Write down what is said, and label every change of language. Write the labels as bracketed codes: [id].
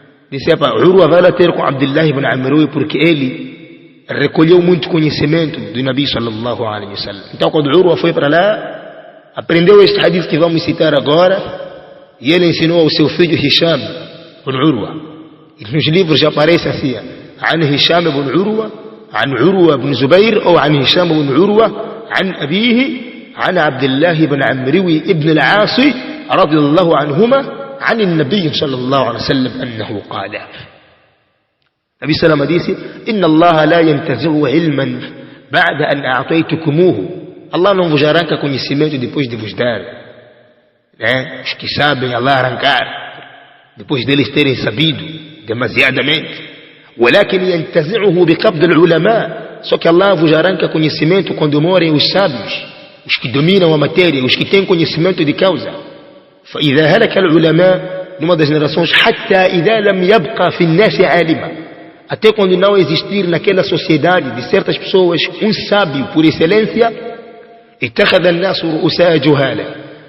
[pt] Disse: Urwa vai lá ter com Abdullah ibn Amr, porque ele recolheu muito conhecimento do Nabi [ar] sallallahu alaihi wasallam. [pt] Então quando Urwa foi para lá, aprendeu este hadith que vamos citar agora, e ele ensinou ao seu filho Hisham ibn Urwa. E nos livros já aparece assim: An Hisham ibn Urwa, [ar] عن عروة بن زبير أو عن هشام بن عروة عن أبيه عن عبد الله بن عمرو بن العاص رضي الله عنهما عن النبي صلى الله عليه وسلم أنه قال. النبي صلى الله عليه وسلم: إن الله لا ينتزع علما بعد أن أعطيتكموه. [pt] Allah não vos arranca conhecimento depois de vos dar. Os que sabem, Allah arrancar depois deles terem sabido demasiadamente. [ar] ولكن ينتزعه بقبض العلماء. [pt] Só que Allah vos arranca conhecimento quando morem os sábios, os que dominam a matéria, os que têm conhecimento de causa. [ar] فإذا هلك العلماء, [pt] numa das gerações, [ar] حتى إذا لم يبقى في الناس عالما, [pt] até quando não existir naquela sociedade de certas pessoas um sábio por excelência, [ar] اتخذ الناس رؤساء جهالا.